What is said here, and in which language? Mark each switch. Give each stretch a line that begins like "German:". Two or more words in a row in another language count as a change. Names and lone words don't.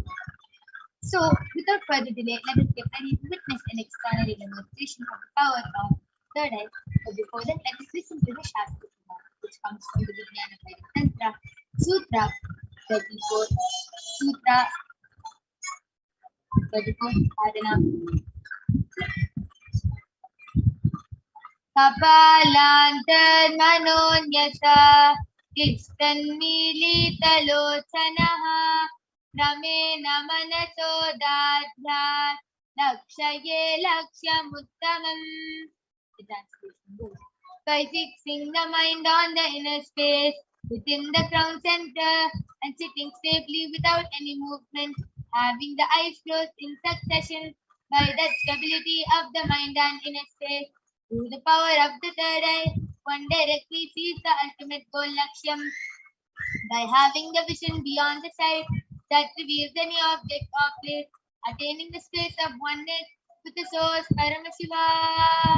English: So, without further delay, let us get ready to witness an extraordinary demonstration of the power of third eye. But before that, let us listen to the
Sanskrit: Shastra Pramana,
English: which comes from the Vijnana Vedic Tantra, Sutra 34, Sutra 34, Adana.
Sanskrit: Kapalantar manonyasa, Istannilitalochanaha, Ramena manaso dadhyat, Lakshaye lakshamuttamam.
English: The translation goes, by fixing the mind on the inner space, within the crown center and sitting safely without any movement, having the eyes closed in succession, by that stability of the mind and inner space, through the power of the third eye, one directly sees the ultimate goal Lakshyam, by having the vision beyond the sight that reveals any object or place, attaining the space of oneness with the source Paramashiva.